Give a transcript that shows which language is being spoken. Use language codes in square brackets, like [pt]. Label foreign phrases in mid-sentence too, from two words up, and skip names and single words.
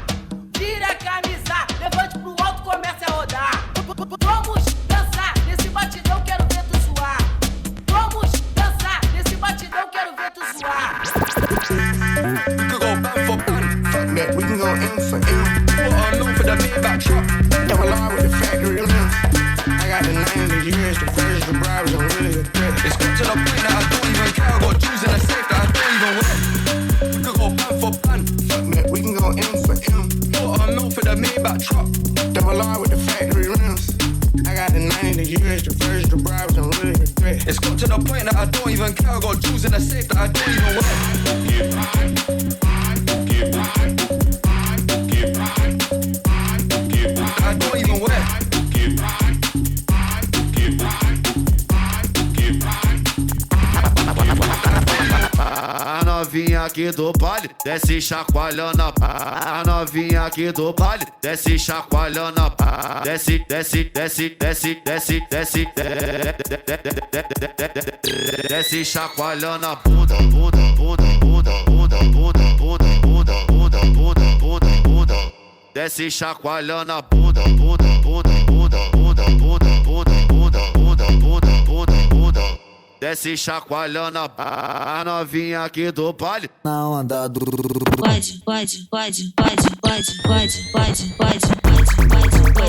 [pt] Tira a camisa, levante pro alto, comece a rodar. Vamos dançar nesse batidão, quero ver tu suar. Vamos dançar nesse batidão, quero ver tu suar. [en] We could go band for band. Fuck that, we can go in for in. What I'm known for the Maybach truck. Double R with the factory limbs. I got the 90 years, the first, the bribes, I'm really a threat. It's got to the point that I don't even care. I got jewels in the safe that I don't even wear. We could go band for band. Fuck that, we can go in for in. What I'm known for the Maybach truck. Double R with the factory rims. I got the 90 years, the first, the bribes, I'm really a threat. It's got to the point that I don't even care. I got jewels in the safe that I don't even wear. I don't even wear. [pt] A novinha aqui do baile desce chacoalhando a novinha aqui do baile desce chacoalhando a desce desce desce desce desce desce desce chacoalhando a bunda bunda bunda bunda bunda bunda bunda bunda bunda bunda bunda bunda desce chacoalhando a bunda bunda bunda bunda bunda bunda bunda bunda bunda bunda bunda bunda desce chacoalhando a novinha aqui do baile na onda do pode pode pode pode pode pode pode pode pode